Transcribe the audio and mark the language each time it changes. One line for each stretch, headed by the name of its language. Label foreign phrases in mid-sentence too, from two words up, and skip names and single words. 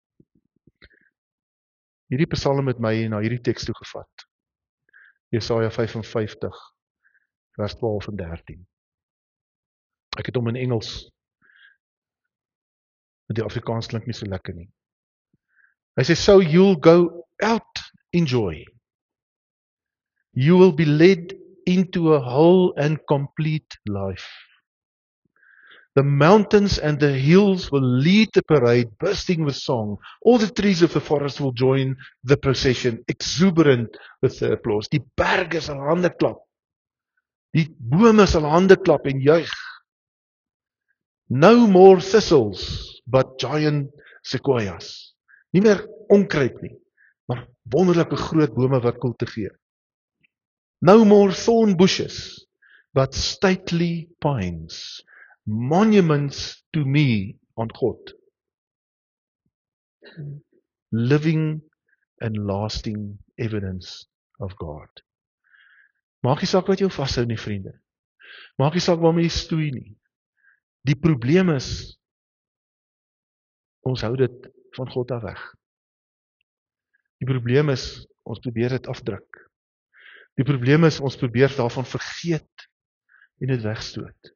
Afrikaans: Hierdie psalm het my na hierdie teks toe gevat. Jesaja 55 vers 12 en 13. Ek het hom in Engels. Die Afrikaans klink nie so lekker nie. Hy sê,
English: so you'll go out in joy. You will be led into a whole and complete life. The mountains and the hills will lead the parade, bursting with song. All the trees of the forest will join the procession, exuberant with the applause.
Afrikaans: Die berge sal hande klap. Die bome sal hande klap en juig.
English: No more thistles, but giant sequoias.
Afrikaans: Nie meer onkruid nie, maar wonderlike groot bome wat koel te gee.
English: No more thorn bushes, but stately pines. Monuments to me
Afrikaans: aan God.
English: Living and lasting evidence of God.
Afrikaans: Maak nie saak wat jou vashou nie, vriende. Maak nie saak waarmee jy stoei nie. Die probleem is, ons hou dit van God af weg. Die probleem is, ons probeer dit afdruk. Die probleem is, ons probeer daarvan vergeet en dit wegstoot.